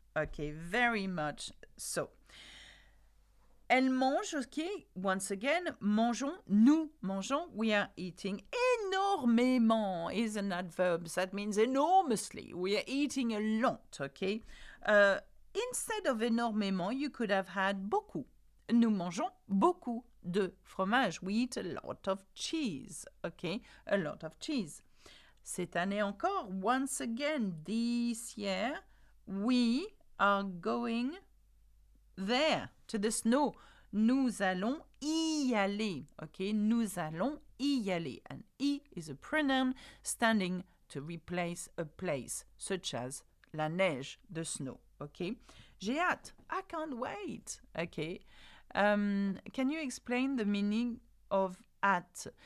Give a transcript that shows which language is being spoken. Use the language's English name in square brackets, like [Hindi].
[English] Okay, very much so. [French] Elle mange, [English] okay, once again, mangeons, [French] nous mangeons, [English] we are eating énormément is an adverb. That means enormously. We are eating a lot, okay? Instead of énormément, you could have had beaucoup. [French] Nous mangeons beaucoup de fromage. [English] We eat a lot of cheese, okay? A lot of cheese. [French] Cette année encore, [English] once again, this year, we are going there, to the snow. [French] Nous allons y aller, okay? Nous allons y aller. [English] And y is a pronoun standing to replace a place, such as [French] la neige, [English] the snow, okay? [French] J'ai hâte. [English] I can't wait, okay? Can you explain the meaning of at?